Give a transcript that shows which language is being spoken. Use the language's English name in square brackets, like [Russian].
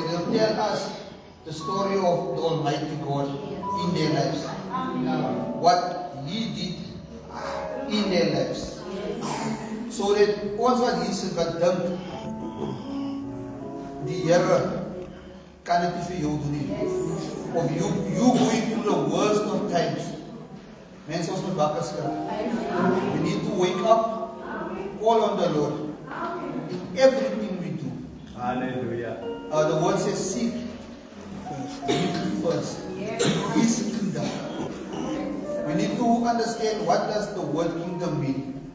[English] They'll tell us the story of the Almighty God in their lives. What He did in their lives. So that [Afrikaans] ons wat hier sit wat dink die Here kan dit nie vir jou doen nie. [English] Of you going through the worst of times. [Afrikaans] Mense, ons moet wakker skrik. [English] We need to wake up, call on the Lord in everything we do. Hallelujah. The word says seek Him first. His kingdom. We need to understand what does the word kingdom mean.